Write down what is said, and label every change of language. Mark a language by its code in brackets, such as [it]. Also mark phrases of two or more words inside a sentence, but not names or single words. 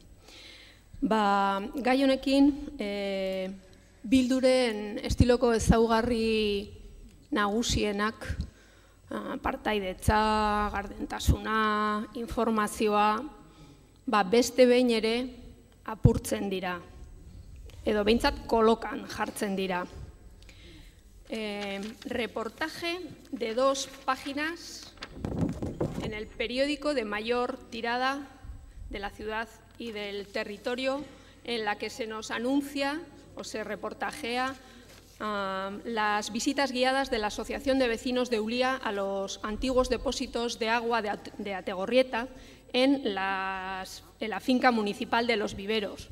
[eu] Gai honekin, Bilduren estiloko ezaugarri nagusienak, partaidetza, gardentasuna, informazioa, beste behin ere apurtzen dira, edo behintzat kolokan jartzen dira. [es] reportaje de 2 páginas en el periódico de mayor tirada de la ciudad y del territorio, en la que se nos anuncia o se reportajea las visitas guiadas de la Asociación de Vecinos de Ulia a los antiguos depósitos de agua de Ategorrieta en la finca municipal de Los Viveros.